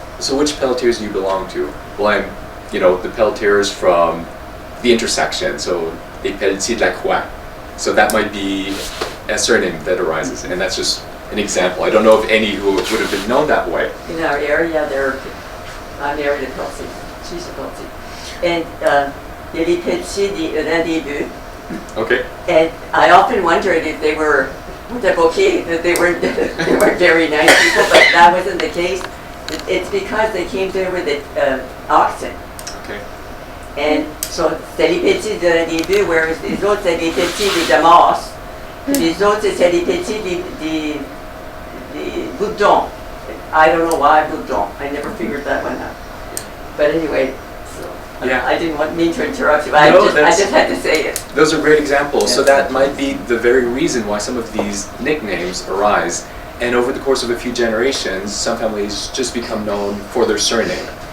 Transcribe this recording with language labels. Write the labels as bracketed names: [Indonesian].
[English] So which Pelletiers do you belong to? Well, I'm, the Pelletiers from the intersection, so [French] les Pelletiers de la Croix. [English] So that might be a surname that arises, and that's just an example. I don't know of any who would have been known that way. In our area, I'm married to Kelsey. She's a Kelsey. And [French] il y a les Pelletiers d'un début. [English] Okay. And I often wondered if they were okay, that they weren't very nice people, but that wasn't the case. It's because they came there with oxen. Okay. And so [French] c'est les petits d'un début, [English] whereas [French] les autres c'est les petits des damas. Les autres c'est les petits des boudons. [English] I don't know why boudon. I never figured that one out. But anyway. Yeah. I didn't mean to interrupt you, No, I just had to say it. Those are great examples. So Yeah. that might be the very reason why some of these nicknames arise. And over the course of a few generations, some families just become known for their surname.